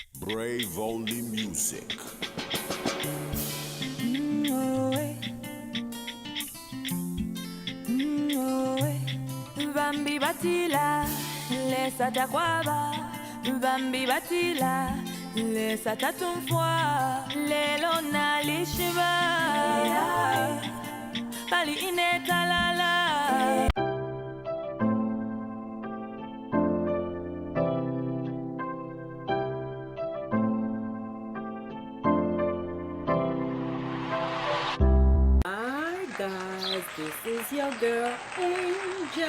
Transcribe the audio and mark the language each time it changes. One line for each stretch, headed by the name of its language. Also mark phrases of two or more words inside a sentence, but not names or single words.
English: Crave only music.
Bemba: Bambi batila, lesa takwaba. Bambi batila, lesa tatumfwa. Lelo na lishiba, bali inetalala.
English: Guys, this is your girl Angel.